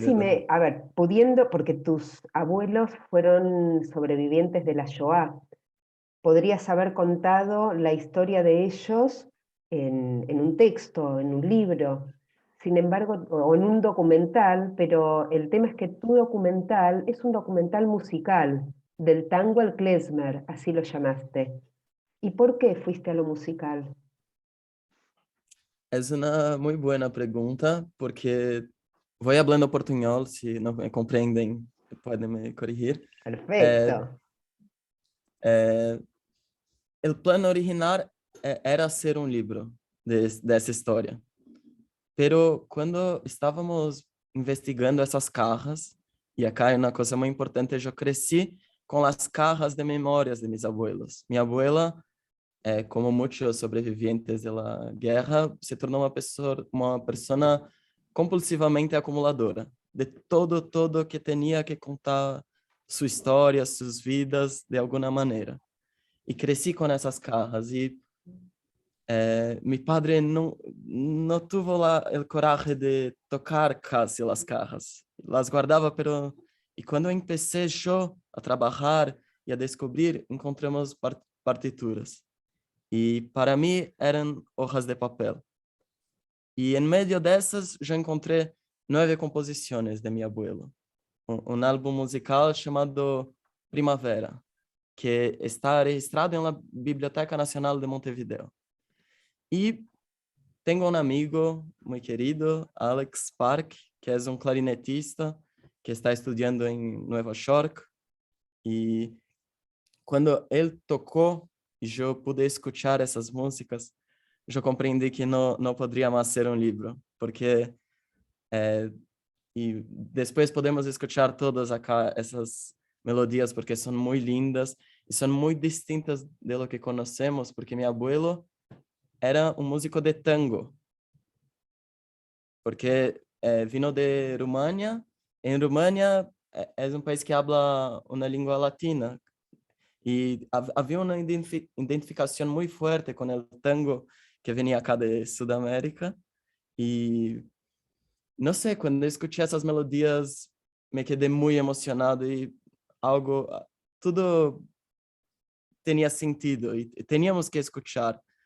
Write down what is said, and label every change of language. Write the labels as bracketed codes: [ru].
[es] Decime, a ver, pudiendo, porque tus abuelos fueron sobrevivientes de la Shoah, podrías haber contado la historia de ellos en un texto, en un libro, sin embargo, o en un documental, pero el tema es que tu documental es un documental musical, del tango al klezmer, así lo llamaste. ¿Y por qué fuiste a lo musical? Es una muy buena pregunta porque voy hablando portuñol, si no me comprenden, pueden me corregir. Eh, Perfecto. [pt] eh, [es] el plan original era hacer un libro de esa historia, pero cuando estábamos investigando [pt] essas cajas, e acá é uma coisa muito importante, eu cresci com as cajas de memórias de meus abuelos. Minha abuela, como muitos sobreviventes da guerra, se tornou uma pessoa compulsivamente acumuladora de todo que tinha que contar sua história, suas vidas de alguma maneira. E cresci com essas [es] cajas e mi padre no tuvo el coraje de tocar casi las cajas. Las guardaba, pero... Y cuando empecé yo a trabajar y a descubrir, encontramos partituras. Y para mí eran hojas de papel. Y en medio de esas yo encontré 9 composiciones de mi abuelo. Un álbum musical llamado Primavera, que está registrado en la Biblioteca Nacional de Montevideo. [pt] E tenho um amigo muito querido, Alex Park, que é um clarinetista que está estudando em Nova York. E quando ele tocou e eu pude escutar essas músicas, eu compreendi que não poderia mais ser um livro, porque e depois podemos escutar todas acá essas melodias porque são muito lindas e são muito distintas de lo que conhecemos, porque meu abuelo era um músico de tango, porque [es] vino de Rumania. En Rumania es un país que habla una lengua latina y había una identificación muy fuerte con el tango que venía acá de Sudamérica. Y no sé, cuando escuché esas melodías me quedé muy emocionado y algo, todo tenía sentido y teníamos que escuchar.